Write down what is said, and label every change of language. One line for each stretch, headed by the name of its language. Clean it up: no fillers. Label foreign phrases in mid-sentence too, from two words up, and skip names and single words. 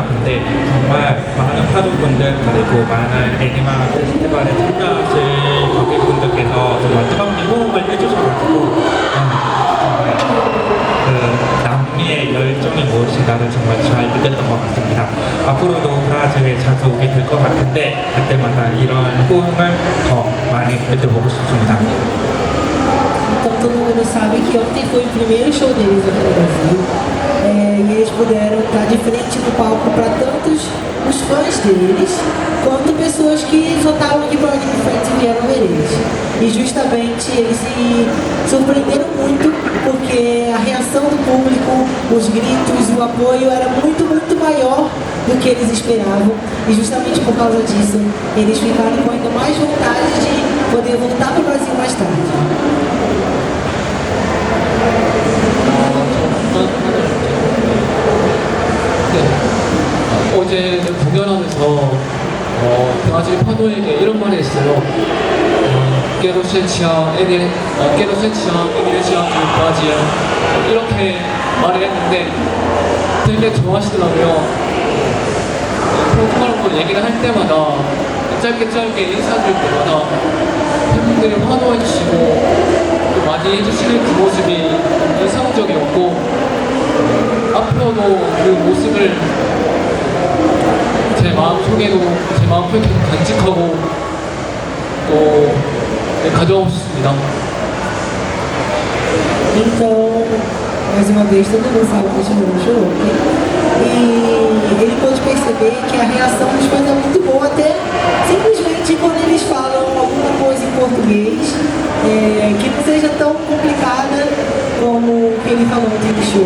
Korean: 근데 정말 많은 파도분들 그리고 많은 애니마 페스티벌에 참여하신 관객분들께서 정말 뜨거운 호응을 해주셔가지고 정말 그 남미의 열정이 무엇인가를 정말 잘 느꼈던 것 같습니다. 앞으로도 브라질에 자주 오게 될 것 같은데 그때마다 이런 호응을 더 많이 느껴보고 싶습니다.
Portuguese: Então todo mundo sabe que ontem foi o primeiro show deles aqui no Brasil. E eles puderam estar de frente no palco para tantos os fãs deles, quanto pessoas que só estavam aqui para o Anime Friends e vieram ver eles. E justamente eles se surpreenderam muito, porque a reação do público, os gritos, o apoio era muito, muito maior do que eles esperavam. E justamente por causa disso, eles ficaram com ainda mais vontade de poder voltar para o Brasil mais tarde.
Korean: 어제 공연하면서 브라질 파도에게 이런 말이 있어요.
Portuguese: Quero sentir energia de Brasil.
Korean: 이렇게 말을 했는데 되게 좋아하시더라고요. 포르투갈어로 얘기를 할 때마다 짧게 인사드릴 때마다 팬분들이 환호해주시고 또 많이 해주시는 그 모습이 인상적이었고 앞으로도 그 모습을 제 마음속에 계속 간직하고 또 가져가고 싶습니다.
Portuguese: Então, mais uma vez, todo mundo sabe que chegou no show e ele pôde perceber que a reação dos fãs é muito boa, até simplesmente quando eles falam alguma coisa em português que não seja tão complicada como o que ele falou no show.